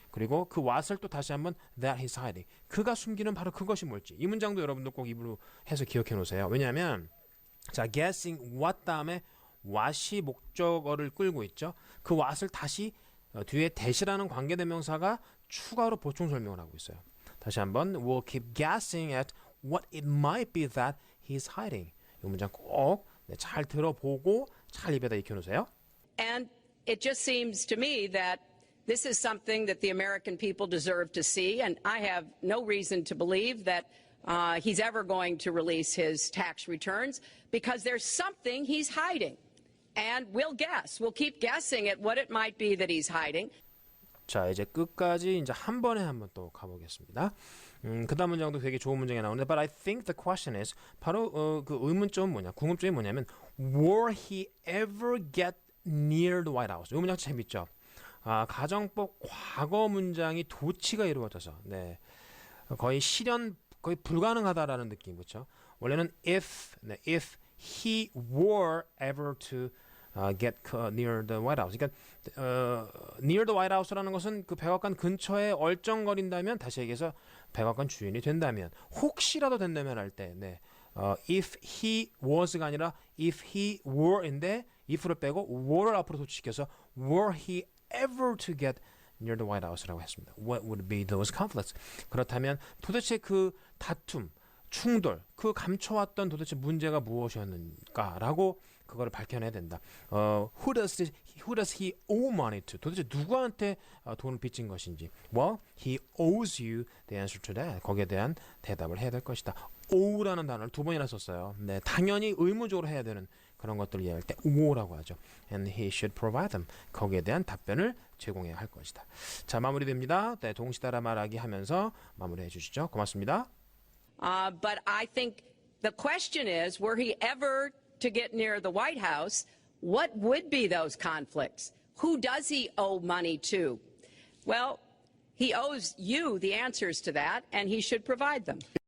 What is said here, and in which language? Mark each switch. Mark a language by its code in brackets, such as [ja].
[ko] 그리고 그 what을 또 다시 한번 [en] that he's hiding. [ko] 그가 숨기는 바로 그것이 뭘지. 이 문장도 여러분들 꼭 입으로 해서 기억해 놓으세요. 왜냐하면 자, guessing what 다음에 what이 목적어를 끌고 있죠. 그 what을 다시 뒤에 that이라는 관계대명사가 추가로 보충 설명을 하고 있어요. 다시 한번 [en] we'll keep guessing at what it might be that he's hiding. [ko] 이 문장 꼭 잘 들어보고 잘 입에다 익혀 놓으세요. [en] And it just seems to me that This is something that the American people deserve to see, and I have no reason to believe that he's ever going to release his tax returns because there's something he's hiding. And we'll guess. We'll keep guessing at what it might be that he's hiding. [ko] 자, 이제 끝까지 이제 한 번에 한번 또 가보겠습니다. 그 다음 문장도 되게 좋은 문장이 나오는데, [en] but I think the question is, [ko] 바로 그 의문점은 뭐냐, 궁금점이 뭐냐면, [en] will he ever get near the White House? [ko] 이 문장 재밌죠? 가정법 과거 문장이 도치가 이루어져서, 네, 거의 실현, 거의 불가능하다라는 느낌, 그렇죠? [en] 원래는 if he were ever to get near the White House. [ko] 그러니까 [en] near the White House [ko] 라는 것은 그 백악관 근처에 얼쩡거린다면, 다시 얘기해서 백악관 주인이 된다면, 혹시라도 된다면 할 때, 네, [en] if he was [ko] 가 아니라 [en] if he were [ko] 인데 if를 빼고 were를 앞으로 도치시켜서 [en] were he ever to get near the White House [ko] 라고 했습니다. [en] What would be those conflicts? [ko] 그렇다면 도대체 그 다툼, 충돌, 그 감춰왔던 도대체 문제가 무엇이었는가라고 그거를 밝혀내야 된다. [en] Who does he owe money to? [ko] 도대체 누구한테 돈을 빚진 것인지. [en] Well, he owes you the answer to that. [ko] 거기에 대한 대답을 해야 될 것이다. ow라는 단어를 두 번이나 썼어요. 네, 당연히 의무적으로 해야 되는 그런 것들을 이해할 때 ow라고 하죠. [en] And he should provide them. [ko] 거기에 대한 답변을 제공해야 할 것이다. 자, 마무리됩니다. 네, 동시다라 말하기 하면서 마무리해 주시죠. 고맙습니다. [en] But I think the question is, were he ever to get near the White House, what would be those conflicts? Who does he owe money to? Well, he owes you the answers to that, and he should provide them.